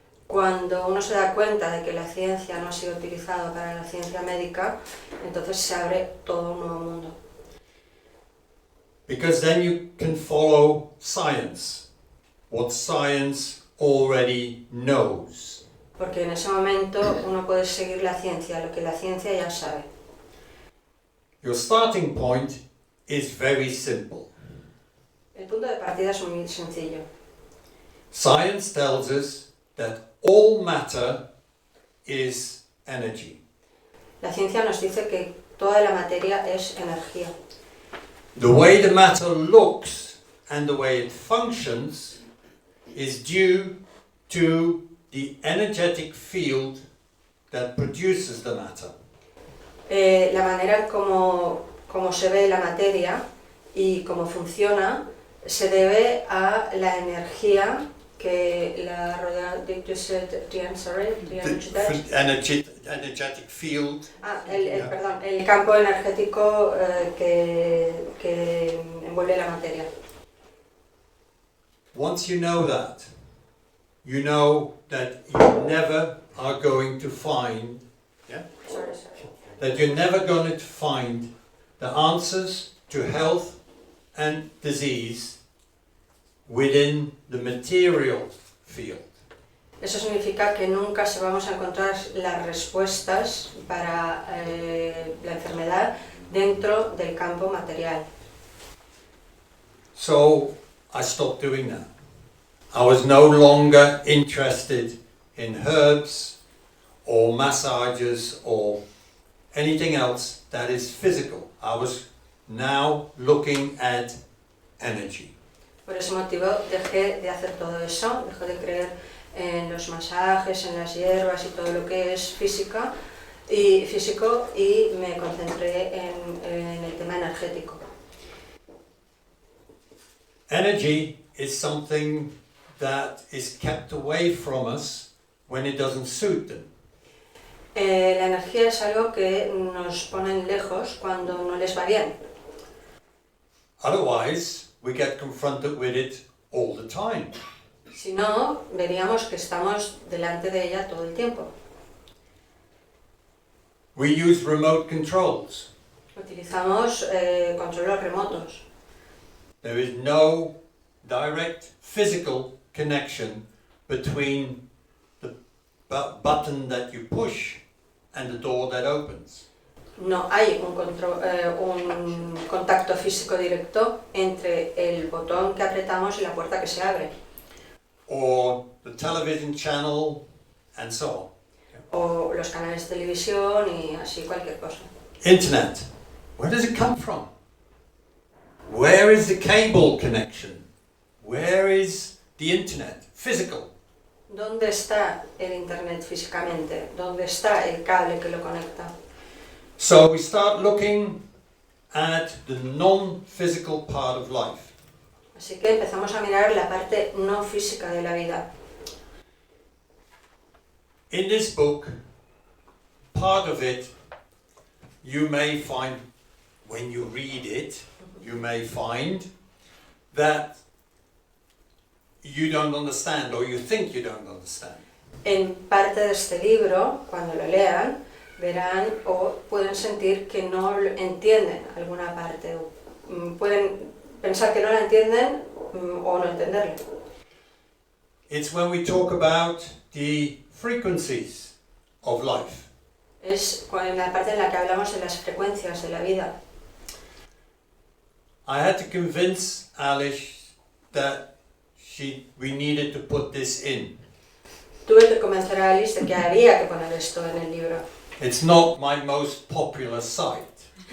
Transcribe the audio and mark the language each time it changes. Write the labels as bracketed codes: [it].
[es] Cuando uno se da cuenta de que la ciencia no ha sido utilizada para la ciencia médica, entonces se abre todo un nuevo mundo. [en] Because then you can follow science, what science already knows. [es] Porque en ese momento uno puede seguir la ciencia, lo que la ciencia ya sabe. [en] Your starting point is very simple. [es] El punto de partida es muy sencillo. [en] Science tells us that all matter is energy. [es] La ciencia nos dice que toda la materia es energía. [en] The way the matter looks and the way it functions is due to the energetic field that produces the matter. [es] La manera como se ve la materia y cómo funciona se debe a la energía que la rodea de [en] energetic field. [es] Perdón, el campo energético que envuelve la materia. [en] Once you know that you never are going to find, that you're never going to find the answers to health and disease within the material field. [es] Eso significa que nunca se vamos a encontrar las respuestas para la enfermedad dentro del campo material. [en] So I stopped doing that. I was no longer interested in herbs or massages or anything else that is physical. I was now looking at energy. [es] Por ese motivo dejé de hacer todo eso, dejé de creer en los masajes, en las hierbas y todo lo que es físico y me concentré en el tema energético. [en] Energy is something that is kept away from us when it doesn't suit them. [es] La energía es algo que nos ponen lejos cuando no les va bien. [en] Otherwise, we get confronted with it all the time. [es] Si no, veríamos que estamos delante de ella todo el tiempo. [en] We use remote controls. [es] Utilizamos controles remotos. [en] There is no direct physical connection between the button that you push and the door that opens. [es] No hay un contacto físico directo entre el botón que apretamos y la puerta que se abre. [en] Or the television channel and so on. [es] O los canales de televisión y así cualquier cosa. [en] Internet. Where does it come from? Where is the cable connection? Where is the internet? Physical. [es] ¿Dónde está el internet físicamente? ¿Dónde está el cable que lo conecta? [en] So we start looking at the non-physical part of life. [es] Así que empezamos a mirar la parte no física de la vida. [en] In this book, part of it, you may find, when you read it, you may find that you don't understand or you think you don't understand. [es] En parte de este libro, cuando lo lean, verán o pueden sentir que no entienden alguna parte, o pueden pensar que no la entienden o no entenderla. [en] It's when we talk about the frequencies of life. [es] Es en la parte en la que hablamos de las frecuencias de la vida. [en] I had to convince Alish that we needed to put this in. [es] Tuve que convencer a Alice de que había que poner esto en el libro. [en] It's not my most popular site.